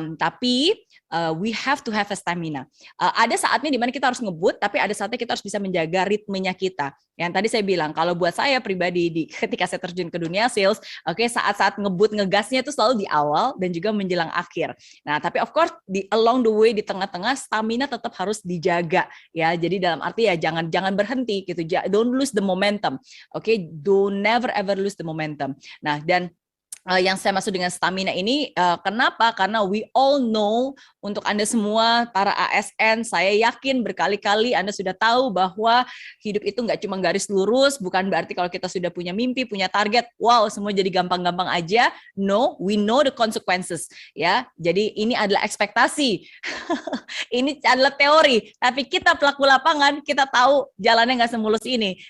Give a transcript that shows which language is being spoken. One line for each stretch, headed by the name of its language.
English: Tapi we have to have a stamina.
Indonesian: Ada saatnya di mana kita harus ngebut, tapi ada saatnya kita harus bisa menjaga ritmenya kita. Yang tadi saya bilang, kalau buat saya pribadi ketika saya terjun ke dunia sales, oke, saat-saat ngebut ngegasnya itu selalu di awal dan juga menjelang akhir. Nah, tapi
English: of course along the way,
Indonesian: di tengah-tengah, stamina tetap harus dijaga, ya. Jadi dalam arti ya jangan berhenti gitu.
English: Don't lose the momentum. Oke, don't never ever lose the momentum.
Indonesian: Nah, dan yang saya maksud dengan stamina ini, kenapa? Karena
English: we all know,
Indonesian: untuk Anda semua, para ASN, saya yakin berkali-kali Anda sudah tahu bahwa hidup itu nggak cuma garis lurus, bukan berarti kalau kita sudah punya mimpi, punya target, wow, semua jadi gampang-gampang aja.
English: No, we know the consequences,
Indonesian: ya. Jadi ini adalah ekspektasi, ini adalah teori, tapi kita pelaku lapangan, kita tahu jalannya nggak semulus ini.